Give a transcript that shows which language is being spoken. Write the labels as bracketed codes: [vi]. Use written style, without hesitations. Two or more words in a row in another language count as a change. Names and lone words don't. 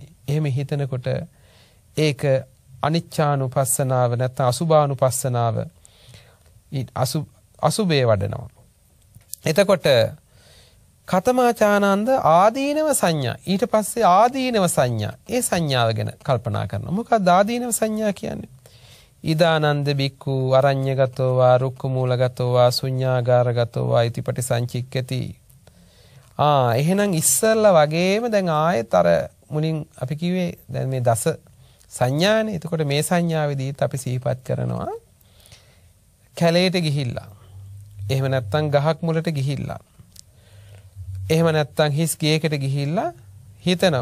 [si] එහෙම හිතනකොට ඒක අනිච්චානුපස්සනාව නැත්නම් අසුභානුපස්සනාව අසුභේ වඩනවා. [pi] එතකොට කතමාචානන්ද ආදීනව සංඥා. [si] ඊට පස්සේ [pi] ආදීනව සංඥා. [si] ඒ සංඥාව ගැන කල්පනා කරනවා. මොකක්ද [pi] ආදීනව සංඥා [si] කියන්නේ? [pi] ඉදානන්ද බික්ඛු අරඤ්‍යගතෝ වා රුක්ඛමූලගතෝ වා ශුඤ්ඤාගාරගතෝ වා ඉතිපටි සංචික්කති. [si] එහෙනම් ඉස්සල්ලා වගේම දැන් ආයෙත් අර මුලින් අපි කිව්වේ දැන් මේ දස සංඥානේ. එතකොට මේ සංඥාවේදීත් අපි සිහිපත් කරනවා කැලේට ගිහිල්ලා. එහෙම නැත්නම් ගහක් මුලට ගිහිල්ලා. එහෙම නැත්නම් හිස් ගේකට ගිහිල්ලා හිතනවා.